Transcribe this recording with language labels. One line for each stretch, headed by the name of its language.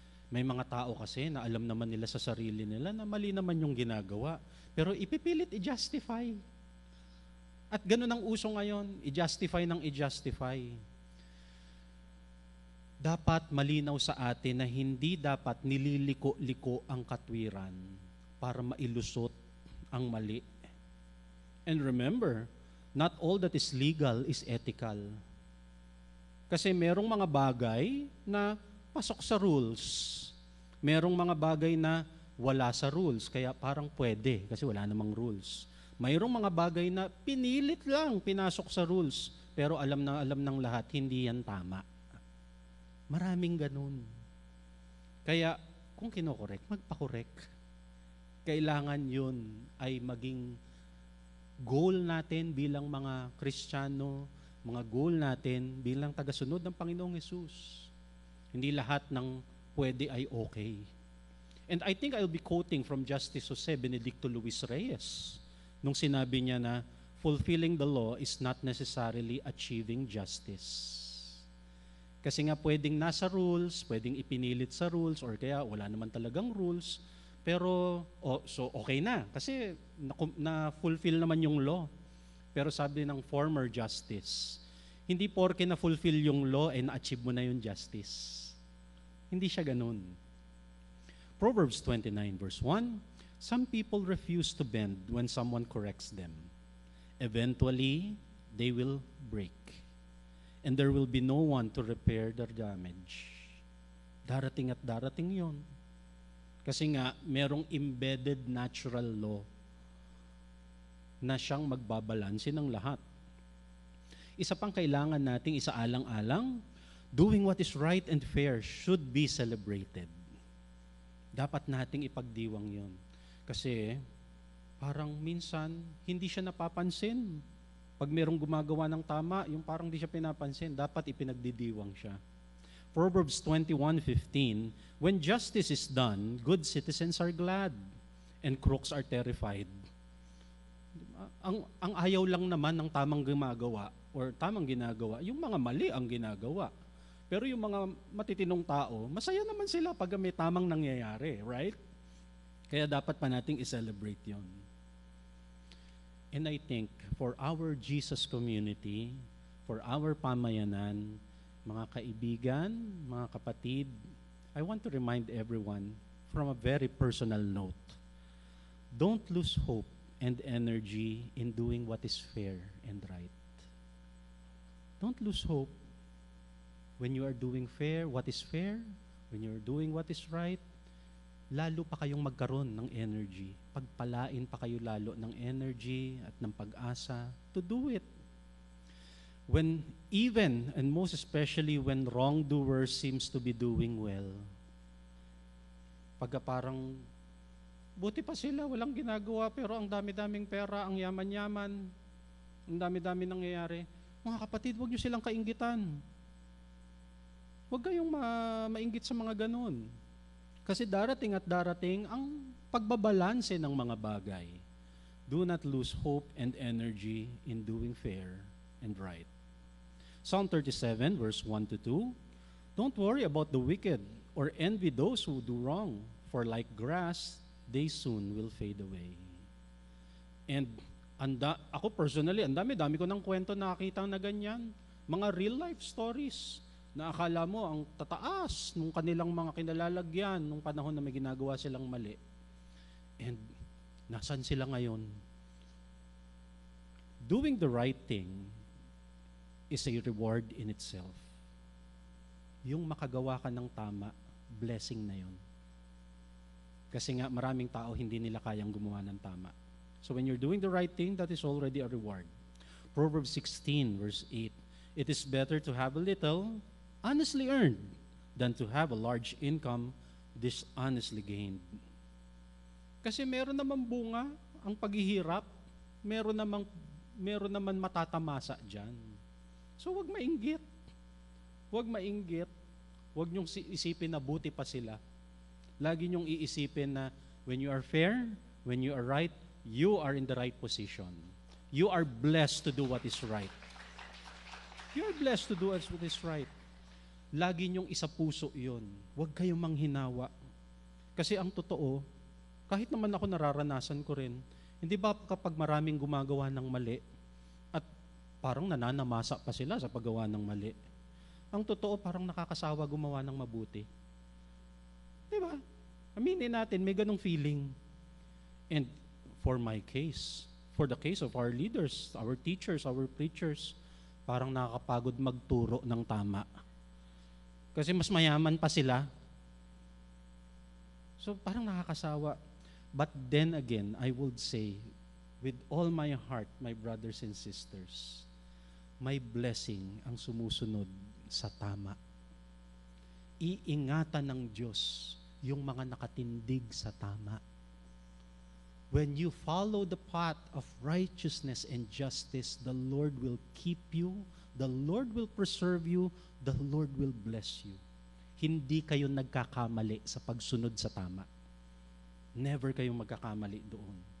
Filipino: May mga tao kasi na alam naman nila sa sarili nila na mali naman yung ginagawa, pero ipipilit i-justify. At ganun ang uso ngayon, i-justify ng i-justify. Dapat malinaw sa atin na hindi dapat nililiko-liko ang katwiran para mailusot ang mali.
English: And remember, not all that is legal is ethical.
Filipino: Kasi merong mga bagay na pasok sa rules. Merong mga bagay na wala sa rules, kaya parang pwede kasi wala namang rules. Mayroong mga bagay na pinilit lang pinasok sa rules, pero alam ng lahat, hindi yan tama. Maraming ganun. Kaya kung kinokorek, magpakorek. Kailangan yun ay maging goal natin bilang mga Kristiyano, mga goal natin bilang tagasunod ng Panginoong Hesus. Hindi lahat ng pwede ay okay.
English: And I think I'll be quoting from Justice Jose Benedicto Luis Reyes
Filipino: nung sinabi niya na
English: fulfilling the law is not necessarily achieving justice.
Filipino: Kasi nga pwedeng nasa rules, pwedeng ipinilit sa rules, or kaya wala naman talagang rules, pero so okay na kasi na-fulfill naman yung law. Pero sabi ng former justice, hindi porke na-fulfill yung law ay na-achieve mo na yung justice. Hindi siya ganun.
English: Proverbs 29 verse 1, some people refuse to bend when someone corrects them. Eventually, they will break. And there will be no one to repair their damage.
Filipino: Darating at darating yon. Kasi nga, merong embedded natural law na siyang magbabalanse ng lahat. Isa pang kailangan nating isaalang-alang,
English: doing what is right and fair should be celebrated.
Filipino: Dapat nating ipagdiwang yon. Kasi parang minsan, hindi siya napapansin. Pag merong gumagawa ng tama, yung parang di siya pinapansin, dapat ipinagdidiwang siya.
English: Proverbs 21:15, when justice is done, good citizens are glad, and crooks are terrified.
Filipino: Ang ayaw lang naman ng tamang gumagawa, or tamang ginagawa, yung mga mali ang ginagawa. Pero yung mga matitinong tao, masaya naman sila pag may tamang nangyayari, right? Kaya dapat pa nating i-celebrate yon.
English: And I think for our Jesus community, for our pamayanan,
Filipino: mga kaibigan, mga kapatid,
English: I want to remind everyone from a very personal note, don't lose hope and energy in doing what is fair and right. Don't lose hope when you are doing what is fair, when you are doing what is right,
Filipino: lalo pa kayong magkaroon ng energy. Pagpalain pa kayo lalo ng energy at ng pag-asa
English: to do it. When even, and most especially when wrongdoers seems to be doing well,
Filipino: pagka parang, buti pa sila, walang ginagawa, pero ang dami-daming pera, ang yaman-yaman, ang dami-dami nangyayari. Mga kapatid, huwag nyo silang kainggitan. Huwag kayong mainggit sa mga ganun. Kasi darating at darating ang pagbabalanse ng mga bagay.
English: Do not lose hope and energy in doing fair and right. Psalm 37 verse 1 to 2, don't worry about the wicked or envy those who do wrong, for like grass, they soon will fade away.
Filipino: And ako personally, ang dami-dami ko ng kwento nakita na ganyan. Mga real life stories na akala mo ang tataas nung kanilang mga kinalalagyan nung panahon na may ginagawa silang mali. And nasan sila ngayon?
English: Doing the right thing is a reward in itself.
Filipino: Yung makagawa ka ng tama, blessing na yun. Kasi nga maraming tao hindi nila kayang gumawa ng tama.
English: So when you're doing the right thing, that is already a reward. Proverbs 16 verse 8, it is better to have a little honestly earned than to have a large income dishonestly gained.
Filipino: Kasi meron naman bunga ang paghihirap, meron naman matatamasa dyan. So wag mainggit. Wag niyong isipin na buti pa sila. Lagi niyong iisipin na
English: when you are fair, when you are right, you are in the right position. You are blessed to do what is right. You are blessed to do what is right.
Filipino: Lagi niyong isa puso yun. Huwag kayong manghinawa. Kasi ang totoo, kahit naman ako nararanasan ko rin, hindi ba kapag maraming gumagawa ng mali, at parang nananamasa pa sila sa paggawa ng mali, ang totoo parang nakakasawa gumawa ng mabuti. Di ba? Aminin natin, may ganong feeling.
English: And for my case, for the case of our leaders, our teachers, our preachers,
Filipino: parang nakakapagod magturo ng tama. Kasi mas mayaman pa sila. So parang nakakasawa.
English: But then again, I would say, with all my heart, my brothers and sisters,
Filipino: may blessing ang sumusunod sa tama. Iingatan ng Diyos yung mga nakatindig sa tama.
English: When you follow the path of righteousness and justice, the Lord will keep you, the Lord will preserve you, the Lord will bless you.
Filipino: Hindi kayo nagkakamali sa pagsunod sa tama. Never kayong magkakamali doon.